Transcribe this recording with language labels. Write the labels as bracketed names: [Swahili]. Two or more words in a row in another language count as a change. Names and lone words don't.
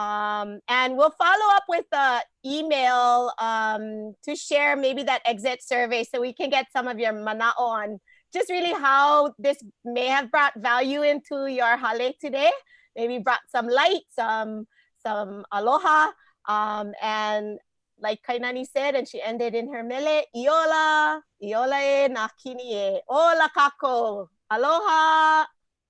[English] And we'll follow up with the email to share maybe that exit survey so we can get some of your mana'o on just really how this may have brought value into your hale today. Maybe brought some light, some aloha, and like Kainani said, and she ended in her mele, [Hawaiian] iola e na kini e, ola kako, [English] aloha.